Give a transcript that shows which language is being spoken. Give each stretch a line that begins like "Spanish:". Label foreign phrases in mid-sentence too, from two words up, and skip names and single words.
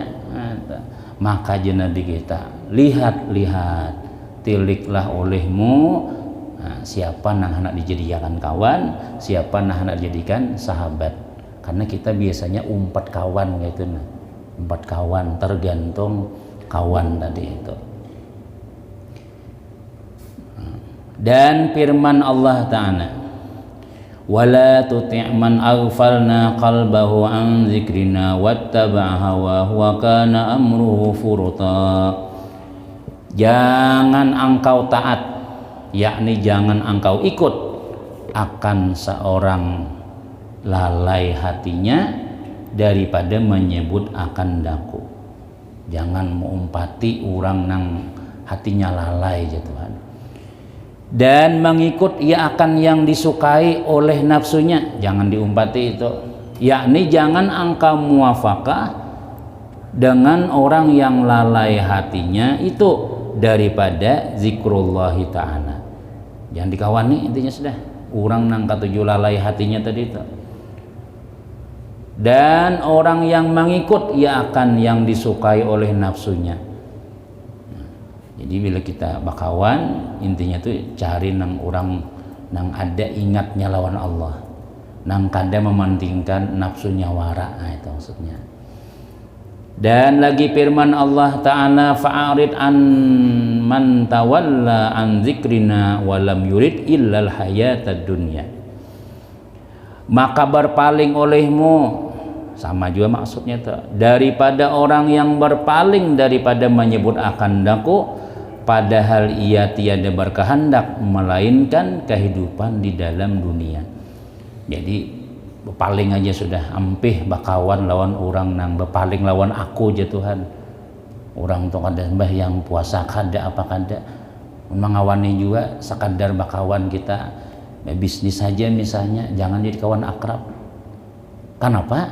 Banjar: Nah, maka Nabi kita lihat tiliklah olehmu siapa nang hendak dijadikan kawan, siapa nang hendak dijadikan sahabat. Karena kita biasanya umpat kawan gitu, umpat kawan tergantung kawan tadi itu.
Indonesian: Dan firman Allah Ta'ala,
Arabic: ولا تطع من أغفلنا قلبه عن ذكرنا واتبع هواه وكان أمره فرطا.
Malay: Jangan engkau taat, yakni jangan engkau ikut akan seorang lalai hatinya daripada menyebut akan daku.
Banjar: Jangan mengumpati orang nang hatinya lalai ya Tuhan.
Malay: Dan mengikut ia akan yang disukai oleh nafsunya.
Banjar: Jangan diumpati itu.
Malay: Yakni jangan engkau muwafaqah dengan orang yang lalai hatinya itu daripada
Arabic: ذكر الله تعالى.
Banjar: Jangan dikawani intinya sudah. orang nang katuju lalai hatinya tadi itu.
Malay: Dan orang yang mengikut ia akan yang disukai oleh nafsunya.
Banjar: Jadi bila kita bakawan, intinya tuh cari nang orang nang ada ingatnya lawan Allah, nang kada mementingkan nafsunya wara, nah, itu maksudnya.
Indonesian: Dan lagi firman Allah Ta'ala,
Arabic: فأعرض عن من تولى عن ذكرنا ولم يرد إلا الحياة الدنيا.
Malay: Maka berpaling olehmu, sama juga maksudnya tuh, daripada orang yang berpaling daripada menyebut akan daku, padahal ia tiada berkehendak melainkan kehidupan di dalam dunia.
Banjar: Jadi bepaling aja sudah, ampih bakawan lawan orang nang bepaling lawan aku aja Tuhan. Orang tuh kada mbah yang puasa kada apa kada, mengawani juga sekadar bakawan kita bisnis saja misalnya, jangan jadi kawan akrab. Kenapa?